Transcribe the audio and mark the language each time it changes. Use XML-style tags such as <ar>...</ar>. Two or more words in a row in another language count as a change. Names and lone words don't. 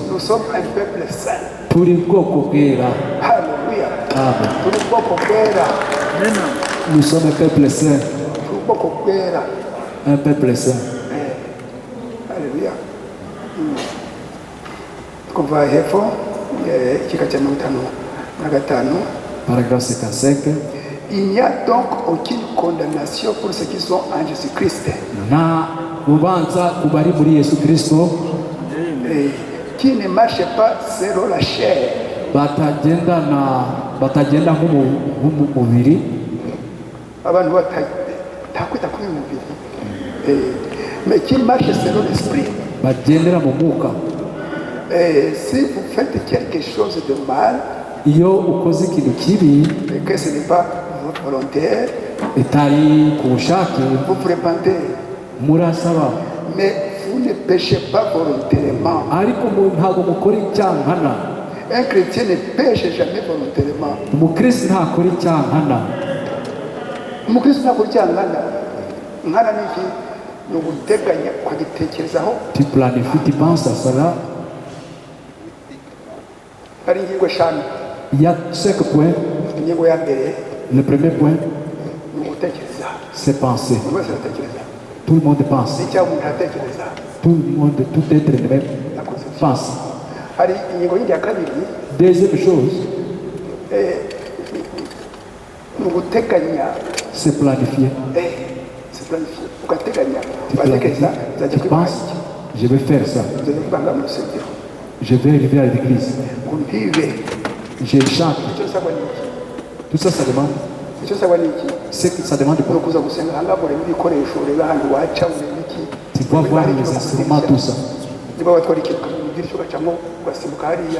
<fr>Nous sommes un peuple saint.</fr> <rw>Turi ubwoko bwera.</rw> <fr>Alléluia. Amen.</fr> <rw>Turi ubwoko bwera.</rw> <fr>Nous sommes un peuple saint.</fr> <rw>Turi ubwoko bwera.</rw> <fr>Un peuple saint. Alléluia.</fr> <rw>Kuva hepfo igika cya 55.</rw> <fr>Paragraphe 55. Il n'y a donc aucune condamnation pour ceux qui sont en Jésus-Christ.</fr> <rw>Nta rubanza ku bari muri Yesu Kristo,</rw> <fr>Qui ne marche pas selon la chair.</fr> <rw>batagenda nk'umubiri, Abantu batakwita kuri uyu mubiri.</rw> <fr>Mais qui marche selon l'esprit.</fr> <rw>bagendera mu mwuka.</rw> <fr>Si vous faites quelque chose de mal,</fr> <rw>Iyo ukoze ikintu kibi</rw> <fr>et que ce n'est pas votre volontaire,</fr> <rw>itari ku bushake,</rw> <fr>vous vous repentez.</fr> <rw>murasaba,</rw> <fr>Mais vous ne péchez pas volontairement.</fr> <rw>ariko ntabwo mukora icyaha nkana.</rw> <fr>Un chrétien ne pêche jamais volontairement.</fr> <rw>Umukristo ntakora icyaha nkana. Umukristo ntakora icyaha nkana. Nkana ni iki? Ni uguteganya ukagitekerezaho.</rw> <fr>Tu planifies, tu penses à cela.</fr> <rw>Hari ingingo eshanu.</rw> <fr>Il y a 5 points.</fr> <rw>Ingingo ya mbere</rw> <fr>Le premier point,</fr> <rw>ni ugutekereza.</rw> <fr>c'est penser.</fr> <rw>Buri wese aratekereza.</rw> <fr>Tout le monde pense.</fr> <rw>N'icyaha umuntu aratekereza.</rw> <fr>Tout le monde, tout être humain</fr> <rw>Nakoze iki?</rw> <fr>pense.</fr> <rw>Hari ingingo yindi ya kabiri</rw> <fr>Deuxième chose,</fr> <rw>ni uguteganya.</rw> <fr>c'est planifier. C'est planifié. Ugateganya. Tu</fr> <rw>Uratekereza</rw> <fr>planifies.</fr> <rw>nzajya</rw> <fr>Tu</fr> <rw>kwibanga</rw> <fr>penses,</fr> <rw>iki?</rw> <fr>je vais faire ça.</fr> <rw>Nzajya kwibanga mu rusengero.</rw> <fr>Je vais arriver à l'église.</fr> <rw>Ngo mpibe.</rw> <fr>Je chante.</fr> <rw>Icyo nsabwa ni iki?</rw> <fr>Tout ça, ça demande.</fr> <rw>Icyo nsabwa ni iki?</rw> <fr>Ça demande</fr> <rw>Ni</rw> <fr>quoi?</fr> <rw>ukuza gusenga ahangaha urebe ibikoresho, urebe ahantu waca, urebe iki.</rw> <fr>Tu dois voir les instruments, tout ça.</fr> <rw>Niba watwara ikintu ukamenya idirishya ugacamo ugasimbuka hariya.</rw>